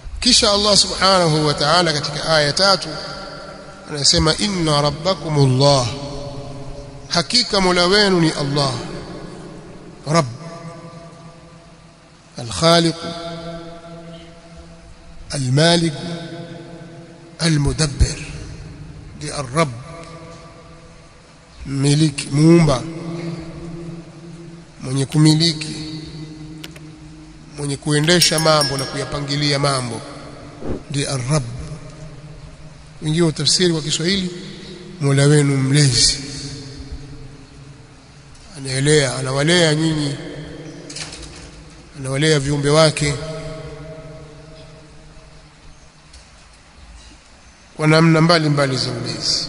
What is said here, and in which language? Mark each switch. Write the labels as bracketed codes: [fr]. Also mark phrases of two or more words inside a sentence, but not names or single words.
[sw] kisha [ar] الله سبحانه وتعالى [sw] katika aya 3 anasema [ar] إن ربكم الله, [sw] hakika mola wenu ni Allah. [ar] رب الخالق المالك المدبر, di ar-rabb, [sw] miliki, muumba, mwenye kumiliki, mwenye kuendesha mambo na kuyapangilia mambo, ndi ar-rabb. Wengine tafsiri kwa Kiswahili mola wenu mlezi, anaelea, anawalea nyinyi, anawalea viumbe wake kwa namna mbalimbali za ulezi.